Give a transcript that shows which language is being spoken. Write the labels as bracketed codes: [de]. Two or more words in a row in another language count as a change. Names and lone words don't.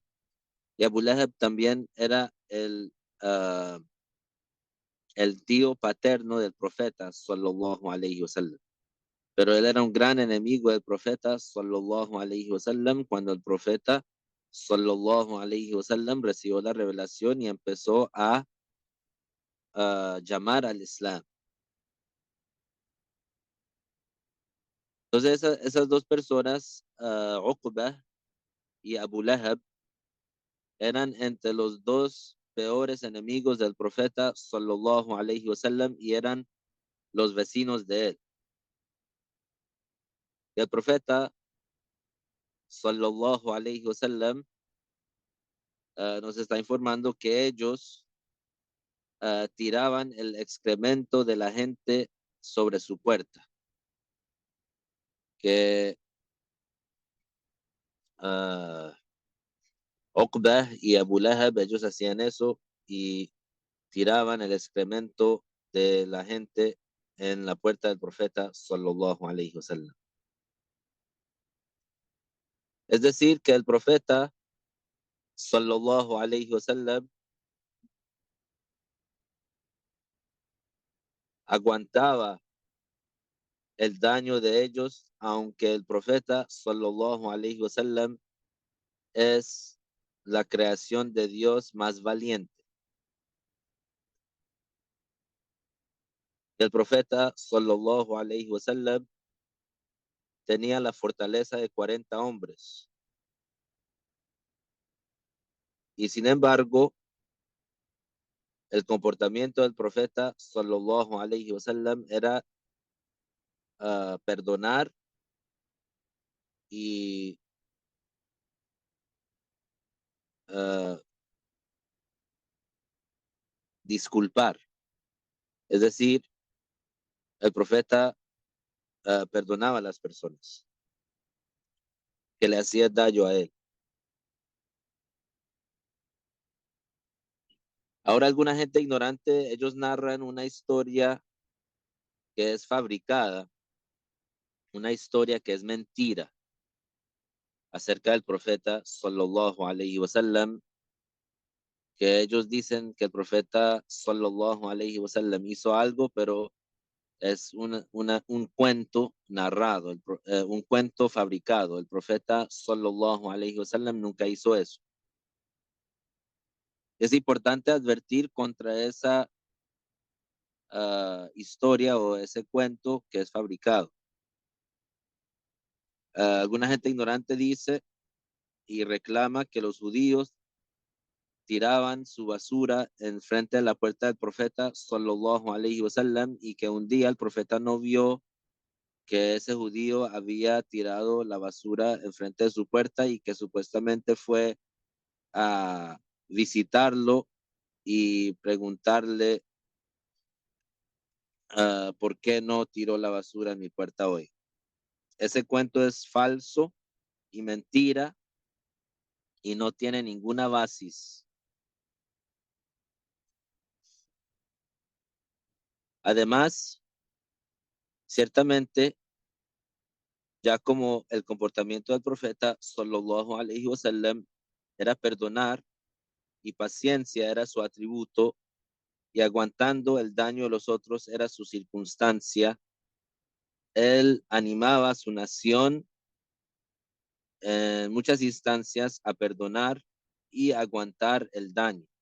[es] Y Abu Lahab también era el tío paterno del profeta, [ar] صلى الله عليه وسلم. [es] Pero él era un gran enemigo del profeta, [ar] صلى الله عليه وسلم, [es] cuando el profeta, [ar] صلى الله عليه وسلم, [es] recibió la revelación y empezó a llamar al Islam. Entonces, esas dos personas, Uqbah y Abu Lahab, eran entre los dos peores enemigos del profeta, [ar] صلى الله عليه وسلم, [es] y eran los vecinos de él. Y el profeta, [ar] صلى الله عليه وسلم, [es] nos está informando que ellos tiraban el excremento de la gente sobre su puerta. Que Uqbah y Abu Lahab, ellos hacían eso y tiraban el excremento de la gente en la puerta del profeta [ar] صلى الله عليه وسلم. [es] Es decir, que el profeta [ar] صلى الله عليه وسلم [es] aguantaba el daño de ellos, aunque el profeta [ar] صلى الله عليه وسلم [es] es la creación de Dios más valiente. El profeta [ar] صلى الله عليه وسلم [es] tenía la fortaleza de 40 hombres. Y sin embargo, el comportamiento del profeta [ar] صلى الله عليه وسلم [es] era perdonar y uh, disculpar. Es decir, el profeta perdonaba a las personas que le hacían daño a él. Ahora alguna gente ignorante, ellos narran una historia que es fabricada, una historia que es mentira acerca del profeta [ar] صلى الله عليه وسلم, [es] que ellos dicen que el profeta [ar] صلى الله عليه وسلم [es] hizo algo, pero es un cuento narrado, un cuento fabricado. El profeta [ar] صلى الله عليه وسلم [es] nunca hizo eso. Es importante advertir contra esa historia o ese cuento que es fabricado. Alguna gente ignorante dice y reclama que los judíos tiraban su basura en frente de la puerta del profeta [ar] صلى الله عليه وسلم [es] y que un día el profeta no vio que ese judío había tirado la basura enfrente de su puerta y que supuestamente fue a visitarlo y preguntarle por qué no tiró la basura en mi puerta hoy. Ese cuento es falso y mentira y no tiene ninguna basis. Además, ciertamente, ya como el comportamiento del profeta [ar] صلى الله عليه [es] wasallam era perdonar y paciencia era su atributo y aguantando el daño de los otros era su circunstancia, él animaba a su nación en muchas instancias a perdonar y aguantar el daño.